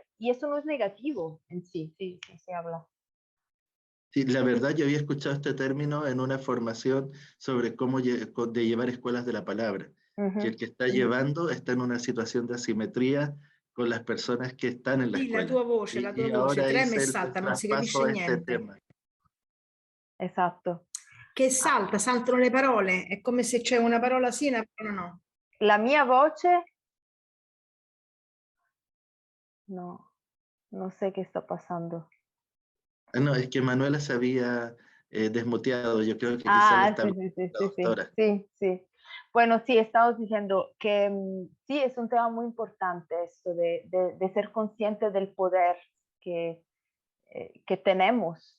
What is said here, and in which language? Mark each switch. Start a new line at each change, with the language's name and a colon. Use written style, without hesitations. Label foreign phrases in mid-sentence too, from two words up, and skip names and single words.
Spanish: Y eso no es negativo en sí, sí se habla. Sí, la verdad yo había escuchado este término en una formación sobre cómo de llevar escuelas de la palabra, que el que está llevando está en una situación de asimetría con las personas que están en la escuela.
Italian: La tua voce trema e salta, non si capisce niente. Esatto. Che saltano le parole, è come se c'è una parola sì e una parola no. La mia voce?
Spanish: No, no sé qué está pasando. No, es que Manuela se había desmuteado, yo creo que quizás sí. Bueno, sí, estamos diciendo que sí, es un tema muy importante esto de ser consciente del poder que tenemos.